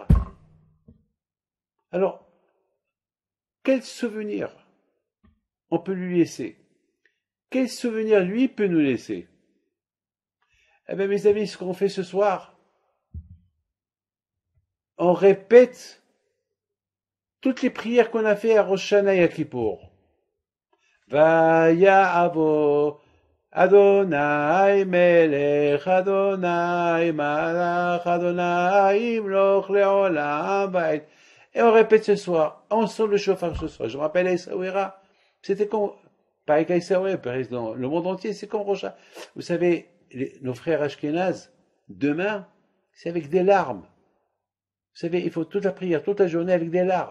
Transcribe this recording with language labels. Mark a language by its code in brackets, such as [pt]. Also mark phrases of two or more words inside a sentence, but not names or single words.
[fr] Alors, quel souvenir on peut lui laisser? Quel souvenir lui peut nous laisser? Eh bien, mes amis, ce qu'on fait ce soir, on répète toutes les prières qu'on a fait à Rosh Hashanah et à Kippour. [he] ויבוא אדוני מלך אדוני מלך אדוני ימלוך לעולם ועד. [fr] Et on répète ce soir. On sent le chauffard ce soir. Je me rappelle à Essaouira. C'était comme, pas qu'à Essaouira, dans le monde entier, c'est comme Rosh Hashanah. Vous savez, nos frères Ashkénazes, demain, c'est avec des larmes. Vous savez, il faut toute la prière, toute la journée avec des larmes.